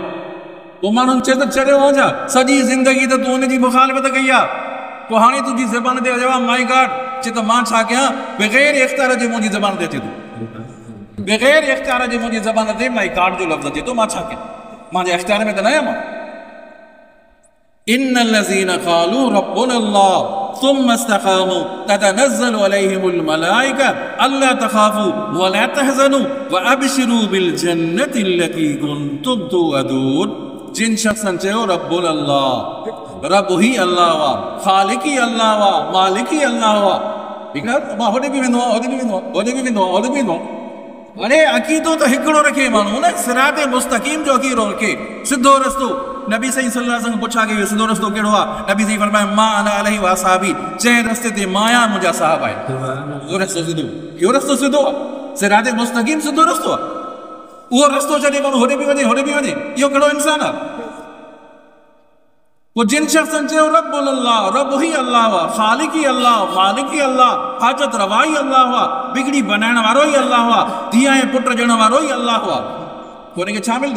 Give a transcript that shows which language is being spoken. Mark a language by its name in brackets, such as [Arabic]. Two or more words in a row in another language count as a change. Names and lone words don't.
[Sindhi] पोइ माण्हुनि चए त चढ़ियो वञा, सॼी ज़िंदगी त तूं हुनजी मुखालिफ़त कई आहे, पोइ हाणे तुंहिंजी ज़बान ते जवाब [English] my God, [Sindhi] चए त मां छा कयां? बग़ैर इख़्तियार जे मुंहिंजी ज़बान ते अचे थो, बग़ैर इख़्तियार जे मुंहिंजी ज़बान ते [English] my God [Sindhi] जो लफ़्ज़ अचे थो, मां छा कयां? मुंहिंजे इख़्तियार में त न आहियां मां। [Arabic] إن الذين قالوا ربنا الله ثم استقاموا تتنزل عليهم الملائكة ألا تخافوا ولا تحزنوا وأبشروا بالجنة التي كنتم توعدون. [Sindhi] जिन शख़्सन चयो [Arabic] ربنا الله, [Sindhi] रब ही अल्लाह वा, ख़ालिक ही अल्लाह वा, मालिक ही अल्लाह वा, ठीकु आहे, मां होॾे बि वेंदो आहियां, होॾे बि वेंदो आहियां, होॾे बि वेंदो आहियां, होॾे बि वेंदो आहियां। अरे अक़ीदो त हिकिड़ो रखे माण्हू न, [Arabic] صراط مستقيم [Sindhi] जो अक़ीदो रखे, सिधो रस्तो। नबी सही [Arabic] صلى الله عليه وسلم [Sindhi] पुछा कयो सिधो रस्तो कहिड़ो आहे? नबी सही फरमाया [Arabic] ما أنا عليه وأصحابي, [Sindhi] जंहिं रस्ते ते मां आहियां मुंहिंजा साहब आहिनि, उहो रस्तो सिधो, इहो रस्तो सिधो आहे, [Arabic] صراط مستقيم [Sindhi] सिधो रस्तो आहे। उहो रस्तो छॾे माण्हू होॾे बि वञे, होॾे बि वञे, इहो कहिड़ो इंसान आहे? पोइ जिन शख़्सन चयो [Arabic] ربنا الله, [Sindhi] रब ही अल्लाह वा, ख़ालिक ही अल्लाह, मालिक ही अल्लाह, हाजत रवा ही अल्लाह वा, बिगड़ी बनाइण वारो ही अल्लाह वा, धीअ ऐं पुट ॾियण वारो ही अल्लाह वा, पोइ हुनखे छा मिलंदो?